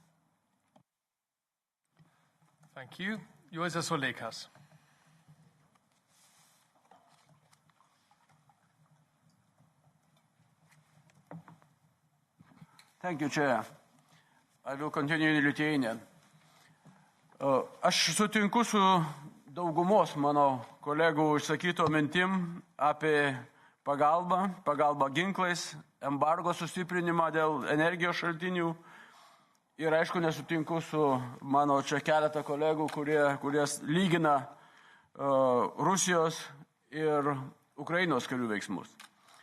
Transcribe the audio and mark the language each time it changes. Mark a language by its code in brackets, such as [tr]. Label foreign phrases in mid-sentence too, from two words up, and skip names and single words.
[en] Thank you. Uezas Ulekas. Thank you, Chair. I will continue in Lithuanian. [lt] Aš sutinku su daugumos mano kolegų išsakyto mintim apie pagalbą ginklais, embargo sustiprinimą dėl energijos šaltinių ir aišku nesutinku su mano čia keletą kolegų, kurie lygina Rusijos ir Ukrainos karių veiksmus.